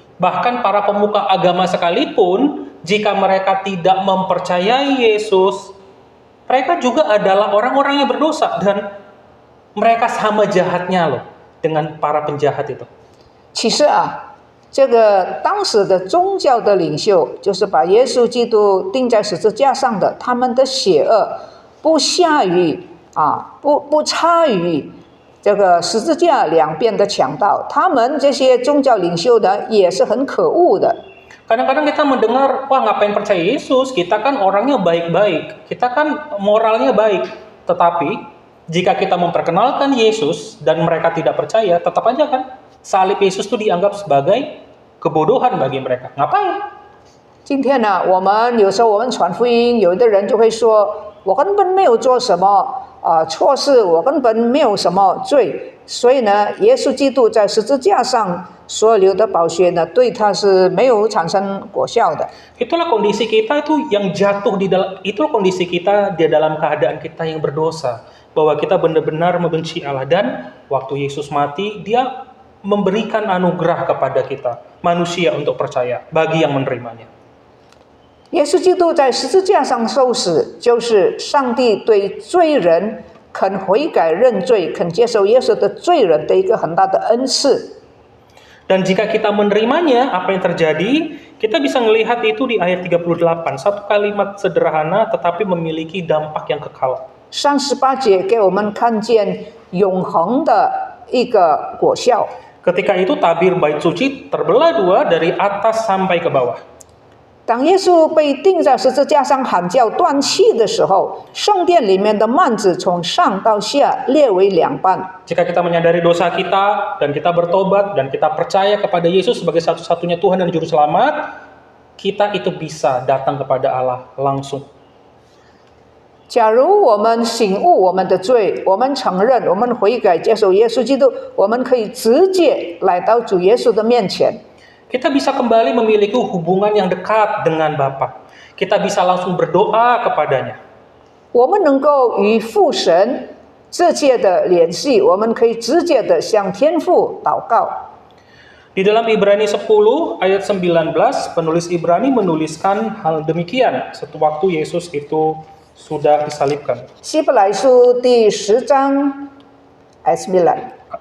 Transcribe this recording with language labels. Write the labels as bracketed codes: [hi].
[id] Bahkan para pemuka agama sekalipun, jika mereka tidak mempercayai Yesus, mereka juga adalah orang-orang yang berdosa dan mereka sama jahatnya loh dengan para penjahat itu. [zh] 其实这个当时的宗教的领袖，就是把耶稣基督钉在十字架上的，他们的邪恶不下于不差于这个十字架两边的强盗，他们这些宗教领袖呢，也是很可恶的。 [id] Kadang-kadang kita mendengar, wah ngapain percaya Yesus, kita kan orangnya baik-baik, kita kan moralnya baik. Tetapi, jika kita memperkenalkan Yesus dan mereka tidak percaya, tetap aja kan salib Yesus itu dianggap sebagai kebodohan bagi mereka. Ngapain? [zh] 今天呢，有时候我们传福音，有的人就会说，我根本没有做什么错事，我根本没有什么罪，所以呢，耶稣基督在十字架上所流的宝血呢，对他是没有产生果效的。 [id] Itulah kondisi kita itu yang jatuh di dalam, itulah kondisi kita di dalam keadaan kita yang berdosa, bahwa kita benar-benar membenci Allah dan waktu Yesus mati, dia memberikan anugerah kepada kita, manusia untuk percaya, bagi yang menerimanya. [zh] 耶稣基督在十字架上受死，就是上帝对罪人肯悔改认罪、肯接受耶稣的罪人的一个很大的恩赐。 [id] Dan jika kita menerimanya, apa yang terjadi? Kita bisa melihat itu di ayat 38, satu kalimat sederhana tetapi memiliki dampak yang kekal. [zh] 38节给我们看见永恒的一个果效。 [id] Ketika itu tabir bait suci terbelah dua dari atas sampai ke bawah. [zh] 当耶稣被钉在十字架上喊叫断气的时候，圣殿里面的幔子从上到下裂为两半。 [id] Jika kita menyadari dosa kita dan kita bertobat dan kita percaya kepada Yesus sebagai satu-satunya Tuhan dan Juru Selamat, kita itu bisa datang kepada Allah langsung. [zh] 假如我们醒悟我们的罪，我们承认，我们悔改，接受耶稣基督，我们可以直接来到主耶稣的面前。 [id] Kita bisa kembali memiliki hubungan yang dekat dengan Bapa. Kita bisa langsung berdoa kepadanya. [zh] 我们能够与父神直接的联系，我们可以直接的向天父祷告。 [id] Di dalam Ibrani 10 ayat 19, penulis Ibrani menuliskan hal demikian sewaktu Yesus itu sudah disalibkan. [zh] 希伯来书第10章 [id] ayat 9。